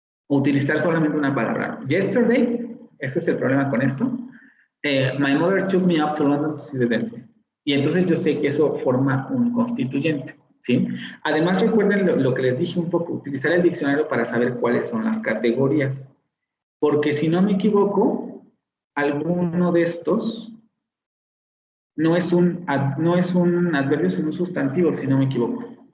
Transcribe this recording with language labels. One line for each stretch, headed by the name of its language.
Spanish: Utilizar solamente una palabra. Yesterday, ese es el problema con esto.
English: My mother took me up to London to see the dentist.
Spanish: Y entonces yo sé que eso forma un constituyente, ¿sí? Además, recuerden lo que les dije un poco, utilizar el diccionario para saber cuáles son las categorías. Porque si no me equivoco, alguno de estos no es un adverbio, sino un sustantivo, si no me equivoco.